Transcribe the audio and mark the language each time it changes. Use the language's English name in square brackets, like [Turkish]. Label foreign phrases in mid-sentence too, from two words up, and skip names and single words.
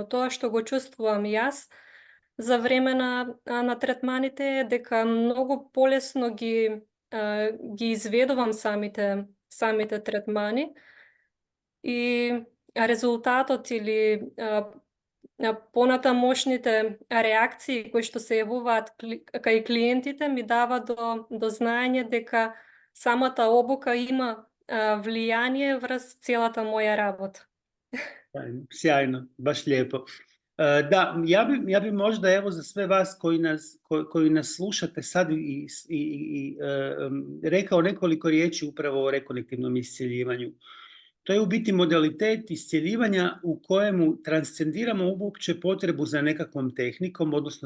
[Macedonian] Тоа што го чувствувам јас за време на третманите е дека многу полесно ги изведувам самите третмани и резултатот или понатамошните реакции кои што се јавуваат кај клиентите ми дава до знаење дека самата обука има влијание врз целата моја работа. [Croatian] Sjajno, baš lijepo. Da, ja bi možda evo za sve vas koji nas slušate sad rekao nekoliko riječi upravo o rekonektivnom iscjeljivanju. To je u biti modalitet iscjeljivanja u kojemu transcendiramo uopće potrebu za nekakvom tehnikom, odnosno